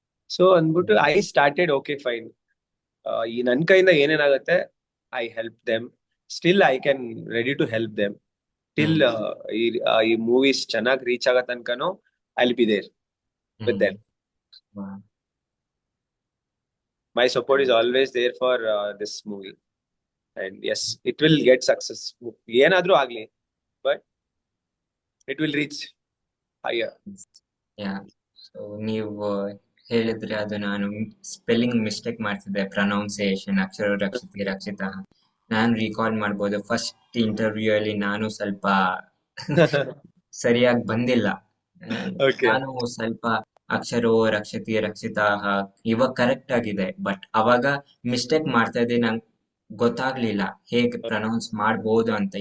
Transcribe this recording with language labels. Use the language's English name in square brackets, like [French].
[English] so ಅಂದ್ಬಿಟ್ಟು I started okay fine, [Kannada] ಈ ನನ್ ಕೈಯಿಂದ ಏನೇನಾಗುತ್ತೆ [English] I help them, still I can ready to help them till [Kannada] ಈ movies ಚೆನ್ನಾಗಿ ರೀಚ್ ಆಗೋ ತನಕನೂ [English] I will be there with them. My support is always there for this movie, and yes, it will get success. [Kannada] Yenadru agli, [English] but it will reach higher. Yeah. [Kannada] So ನೀವು ಹೇಳಿದ್ರೆ ಅದು ನಾನು spelling mistake ಮಾಡ್ತಿದ್ದೆ, pronunciation ಅಕ್ಷರ ರಕ್ಷಿತಿ ರಕ್ಷಿತಾ. ನಾನು recall ಮಾಡ್ಬೋದು, first interview ಅಲ್ಲಿ ನಾನು ಸ್ವಲ್ಪ ಸರಿಯಾಗಿ ಬಂದಿಲ್ಲ. ನಾನು ಸ್ವಲ್ಪ ಅಕ್ಷರೋ ರಕ್ಷತಿ ರಕ್ಷಿತಾ ಇವಾಗ ಕರೆಕ್ಟ್ ಆಗಿದೆ, ಬಟ್ ಅವಾಗ ಮಿಸ್ಟೇಕ್ ಮಾಡ್ತಾ ಇದ್ದೆ, ನಂಗೆ ಗೊತ್ತಾಗ್ಲಿಲ್ಲ ಹೇಗೆ ಪ್ರೊನೌನ್ಸ್ ಮಾಡ್ಬೋದು ಅಂತ.